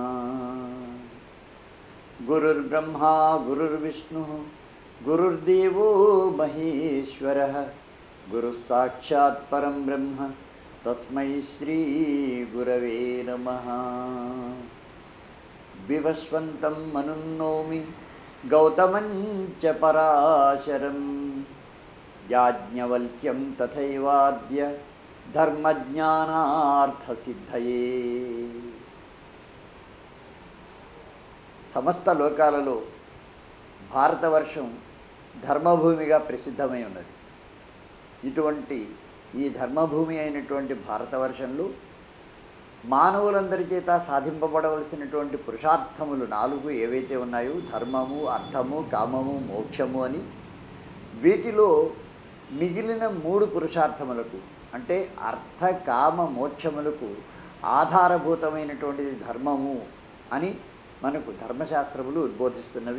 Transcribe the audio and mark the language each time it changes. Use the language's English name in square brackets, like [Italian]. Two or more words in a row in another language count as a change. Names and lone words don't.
[Sanskrit] गुरुर्ब्रह्मा गुरुर्विष्णुः गुरुर्देवो महेश्वरः गुरुः साक्षात् परं ब्रह्म तस्मै श्री गुरवे नमः। विवस्वन्तं मनुन्नोमि गौतमं च पराशरं याज्ञवल्क्यं तथैवाद्य धर्मज्ञानार्थसिद्धये। [Telugu] సమస్త లోకాలలో భారతవర్షం ధర్మభూమిగా ప్రసిద్ధమై ఉన్నది. ఇటువంటి ఈ ధర్మభూమి అయినటువంటి భారతవర్షంలో మానవులందరి చేత సాధింపబడవలసినటువంటి పురుషార్థములు 4 ఏవైతే ఉన్నాయో ధర్మము, అర్థము, కామము, మోక్షము అని, వీటిలో మిగిలిన 3 పురుషార్థములకు అంటే అర్థ, కామ, మోక్షములకు ఆధారభూతమైనటువంటిది ధర్మము అని మనకు ధర్మశాస్త్రములు ఉద్బోధిస్తున్నవి.